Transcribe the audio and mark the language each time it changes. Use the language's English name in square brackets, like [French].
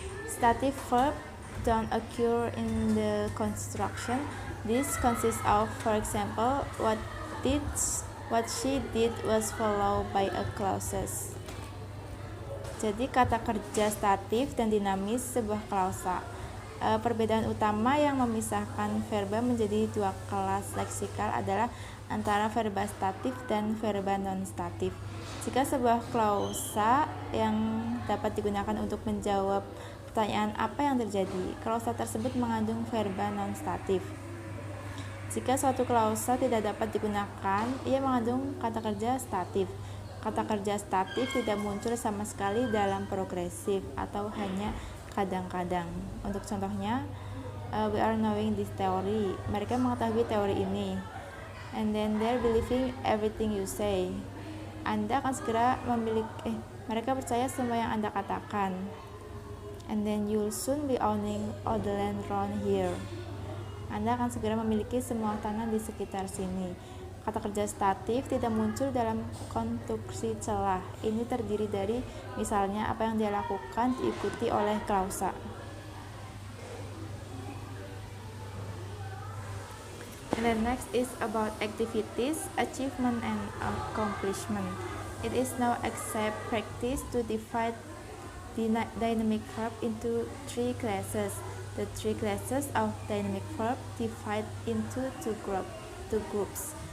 [English] Stative verb don't occur in the construction. This consists of, for example, what she did was followed by a clauses. [Indonesian] Jadi kata kerja statif dan dinamis sebuah klausa. Perbedaan utama yang memisahkan verba menjadi dua kelas leksikal adalah antara verba statif dan verba non-statif. Jika sebuah klausa yang dapat digunakan untuk menjawab pertanyaan apa yang terjadi, klausa tersebut mengandung verba non-statif. Jika suatu klausa tidak dapat digunakan, ia mengandung kata kerja statif. Kata kerja statif tidak muncul sama sekali dalam progresif atau hanya kadang-kadang. Untuk contohnya, [English] we are knowing this theory. [Indonesian] Mereka mengetahui teori ini. [English] And then they're believing everything you say. [Indonesian] Anda akan segera mereka percaya semua yang Anda katakan. [English] And then you'll soon be owning all the land around here. [Indonesian] Anda akan segera memiliki semua tanah di sekitar sini. Kata kerja statif tidak muncul dalam konstruksi celah. Ini terdiri dari misalnya apa yang dia lakukan diikuti oleh klausa. [English] And then next is about activities, achievement, and accomplishment. It is now accepted practice to divide the dynamic verb into three classes. The three classes of dynamic verb divide into two groups.